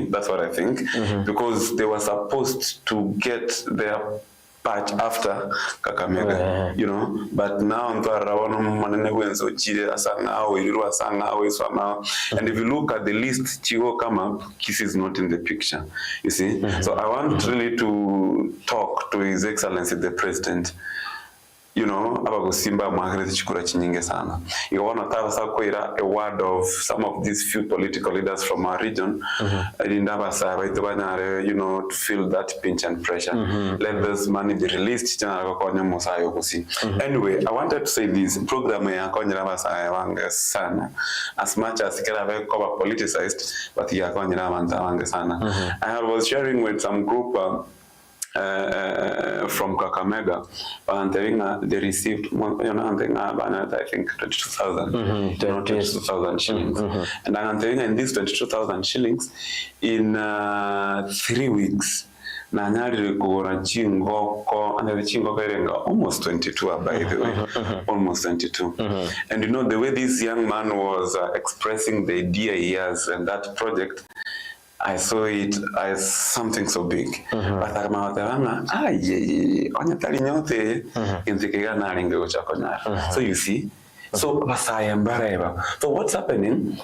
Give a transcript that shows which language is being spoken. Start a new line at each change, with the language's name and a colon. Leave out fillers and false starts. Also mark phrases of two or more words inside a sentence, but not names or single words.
English: That's what I think, because they were supposed to get their patch after Kakamega, you know, but now and if you look at the list, Chigo come up, Kisi is not in the picture, you see. So I want really to talk to His Excellency the President. You know,
Gusii: abagosimba mwagrezi chikura chinyinge sana.
English: You want to tell a word of some of these few political leaders from our region. You know, to feel that pinch and pressure. Let this money be released. Anyway, I wanted to say this program as much as it cover politicized, but I was sharing with some group from Kakamega, and they received, I think 22,000, 22,000 shillings. And I'm telling you, these 22,000 shillings in 3 weeks.
Gusii: Nanyari kugura chingoko,
English: and the
Gusii: chingoko erenga
English: almost 22, by the way, almost 22. And you know the way this young man was expressing the idea he has and that project. I saw it as something so big. But so you see, so what's happening?